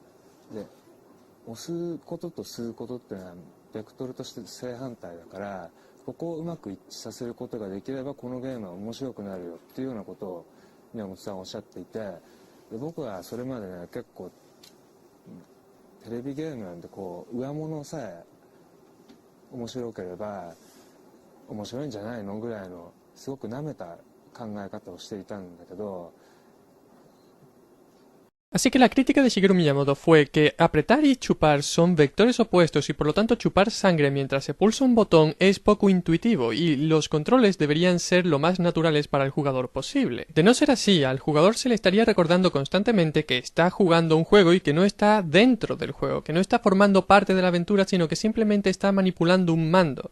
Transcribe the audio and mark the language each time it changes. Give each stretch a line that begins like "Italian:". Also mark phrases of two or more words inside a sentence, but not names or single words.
Japanese: で押すことと吸うことっていうのはベクトルとして正反対だから、ここをうまく一致させることができればこのゲームは面白くなるよっていうようなことを宮本さんはおっしゃっていて、で僕はそれまでね結構テレビゲームなんでこう上物さえ面白ければ面白いんじゃないのぐらいのすごく舐めた考え方をしていたんだけど。
Spanish: Así que la crítica de Shigeru Miyamoto fue que apretar y chupar son vectores opuestos y por lo tanto chupar sangre mientras se pulsa un botón es poco intuitivo y los controles deberían ser lo más naturales para el jugador posible. De no ser así, al jugador se le estaría recordando constantemente que está jugando un juego y que no está dentro del juego, que no está formando parte de la aventura sino que simplemente está manipulando un mando.